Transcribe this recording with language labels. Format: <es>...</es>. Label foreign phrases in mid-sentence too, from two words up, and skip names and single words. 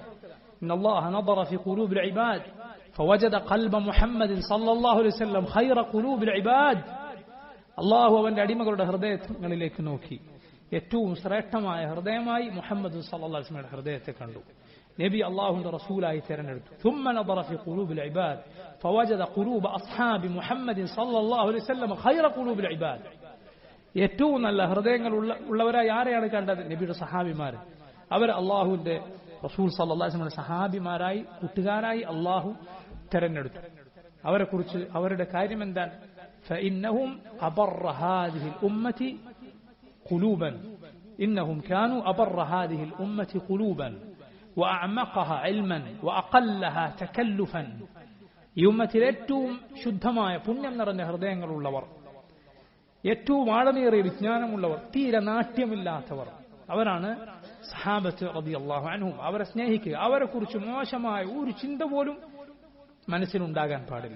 <ar>إن الله نظر في قلوب العباد فوجد قلب محمد صلى الله عليه وسلم خير قلوب العباد.</ar> <ml>അല്ലാഹു അവന്റെ അടിമകളുടെ ഹൃദയങ്ങളിലേക്ക് നോക്കി ഏറ്റവും ശ്രേഷ്ഠമായ ഹൃദയമായി മുഹമ്മദ്</ml> <ar>صلى الله عليه وسلم</ar> <ml>ഹൃദയത്തെ കണ്ടു. നബി അല്ലാഹുവിന്റെ റസൂലായി തെരഞ്ഞെടുത്തു.</ml> <ar>ثم نظر في قلوب العباد فوجد قلوب اصحاب محمد صلى الله عليه وسلم خير قلوب العباد.</ar> <ml>ഏറ്റവും നല്ല ഹൃദയങ്ങൾ ഉള്ളവരായി ആരെയാണ് കണ്ടത്? നബിയുടെ സഹാബിമാർ. അവർ അല്ലാഹുവിന്റെ റസൂൽ</ml> <ar>صلى الله عليه وسلم</ar> <ml>സഹാബിമാരായി, കൂട്ടുകാരായി അല്ലാഹു തെരഞ്ഞെടുത്തു. അവരെ കുറിച്ച് അവരുടെ കാര്യം എന്താണ്?</ml> <ar>فإنهم أبر هذه الأمة قلوبا إنهم كانوا أبر هذه الأمة قلوبا وأعمقها علما وأقلها تكلفا.</ar> <ml>ഈ ഉമ്മത്തിൽ ഏറ്റവും ശുദ്ധമായ പുണ്യം നിറഞ്ഞ ഹൃദയങ്ങളുള്ളവർ, ഏറ്റവും ആഴമേറിയ വിജ്ഞാനമുള്ളവർ, തീരെ നാട്യമില്ലാത്തവർ, അവരാണ് സഹാബത്ത്</ml> <ar>رضي الله عنهم.</ar> <ml>അവരെ സ്നേഹിക്കുക, അവരെ കുറിച്ച് മോശമായ ഒരു ചിന്ത പോലും മനസ്സിലുണ്ടാകാൻ പാടില്ല.</ml>